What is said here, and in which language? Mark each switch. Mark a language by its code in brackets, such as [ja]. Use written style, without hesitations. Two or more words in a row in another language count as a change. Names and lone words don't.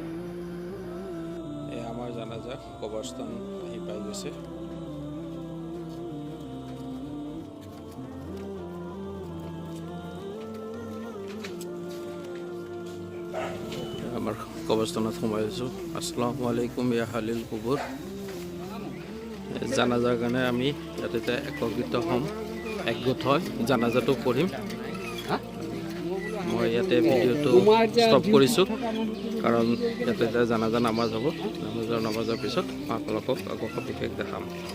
[as] আমাৰ জানাজা কবৰস্থান আহি পাই গৈছে। আমাৰ কবৰস্থানত সোমাই আছোঁ। [ar] السلام عليكم يا أهل القبور. [as] জানাজাৰ কাৰণে আমি ইয়াতে একত্ৰিত হ'ম, একগোট হয় জানাজাটো পঢ়িম। মই ইয়াতে ভিডিঅ'টো ষ্টপ কৰিছোঁ কাৰণ ইয়াতে জানাজা নামাজ হ'ব। নামাজৰ পিছত আপোনালোকক আকৌ বিশেষ দেখাম।